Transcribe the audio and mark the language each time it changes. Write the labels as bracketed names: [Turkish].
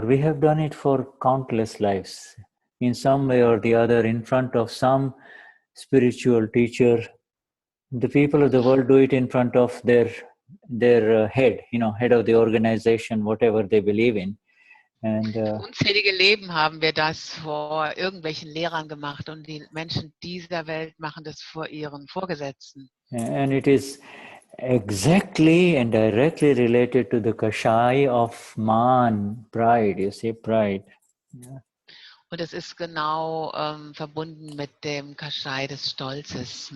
[English] We have done it for countless lives. In some way or the other, in front of some spiritual teacher. The people of the world do it in front of their head, head of the organization, whatever they believe in. And [German] Unzählige Leben haben wir das vor irgendwelchen Lehrern gemacht und die Menschen dieser Welt machen das vor ihren Vorgesetzten. [English] and it is exactly and directly related to the kashai of man, pride. You see, pride. Yeah. [German] Und es ist genau verbunden mit dem Kaschai des Stolzes,